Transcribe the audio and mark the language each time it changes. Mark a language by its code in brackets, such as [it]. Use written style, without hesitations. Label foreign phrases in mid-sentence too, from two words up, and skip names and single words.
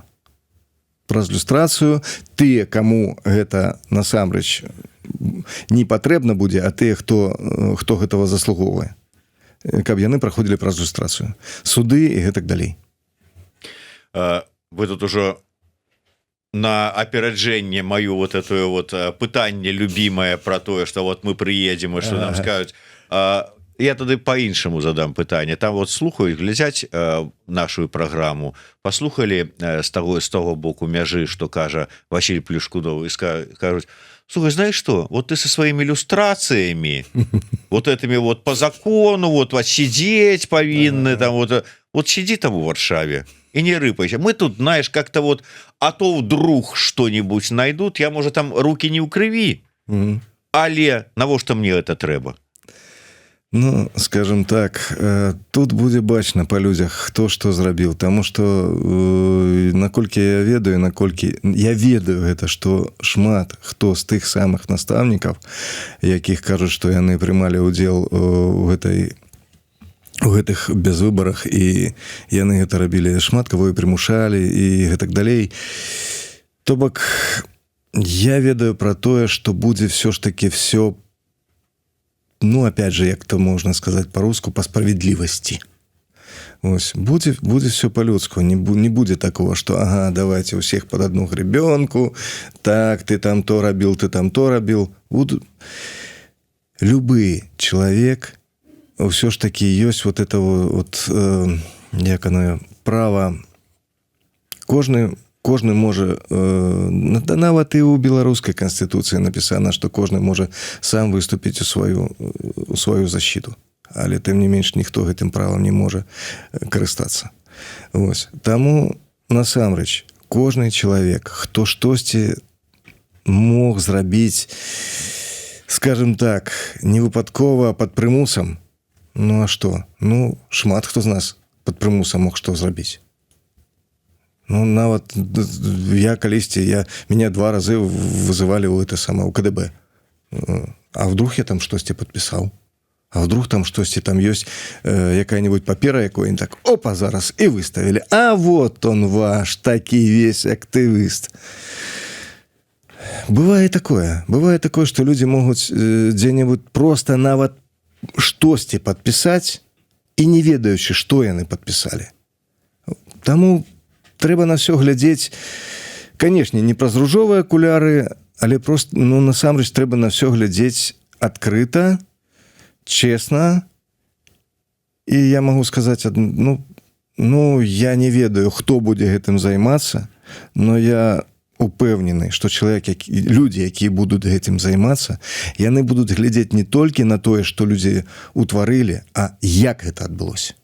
[be] Праз люстрацыю тыя, каму гэта насамрэч не патрэбна будзе, а тыя, хто гэтага заслугоўвае. Каб яны праходзілі праз люстрацыю. Суды і гэтак далей. [ru] Вы тут ужо на операджэнне мою вот эту вот пытанне любимое про тое, что вот мы приедем и что нам скажут. [be] Я тады по-іншаму задам пытанне. Там вот слухаюць, глядзяць нашу праграму, паслухалі з того боку мяжы, [ru] что кажа Василий Плешкунов, и кажуць: слушай, знаешь что, вот ты со своими иллюстрациями, вот этими вот по закону, вот сидеть повинны, там вот сиди там в Варшаве и не рыпайся. Мы тут, знаешь, как-то вот, а то вдруг что-нибудь найдут, я, может, там руки [be] не ў крыві, але навошта мне [ru] это трэба? [be] Ну, скажем так, тут будзе бачна па людзях, хто што зрабіў, таму што наколькі я ведаю гэта, што шмат хто з тых самых настаўнікаў, якіх кажуць, што яны прымалі ўдзел у гэтых безвыбарах, і яны гэта рабілі, шмат каго і прымушалі і гэтак далей. То бок, я ведаю пра тое, што будзе [ru] все ж таки все, ну, опять же, [be] як то [ru] можно сказать по-русски, по справедливости. Ось, будет все по-людски. Не будет такого, что, ага, давайте у всех под одну гребенку, так, ты там то робил. Любый человек, все ж таки есть вот это вот, як оно, право, [be] кожны можа, нават і ў беларускай канстытуцыі напісана, што кожны можа сам выступіць у сваю защиту, але тым не менш ніхто гэтым правам не можа карыстацца. Вось. Таму насамрэч кожны чалавек, хто штосьці мог зрабіць, скажем так, не выпадкова пад прымусам, ну а што? Ну, шмат хто з нас пад прымусам мог што зрабіць. Ну, нават я калісьці, [ru] меня 2 разы вызывали у КДБ. А вдруг я там штосьці подписал? [be] А вдруг там штосьці там ёсць якая-нибудь папера, якой так, опа, зараз, [ru] и выставили. А вот он ваш, [be] такі весь актывіст. [ru] Бывает такое, что люди могут где-нибудь просто [be] нават штосьці [ru] подписать и [be] не ведаючы, [ru] что яны подписали. [be] Таму трэба на все глядзець, конечно, не праз ружовыя акуляры, але просто, ну, насамрэч трэба на все глядзець адкрыта, честно. І я могу сказаць, ну, я не ведаю, хто будзе гэтым займацца, но я упэўнены, што людзі, якія будуць гэтым займацца, яны будуць глядзець не толькі на тое, што людзі утварылі, а як гэта адбылося.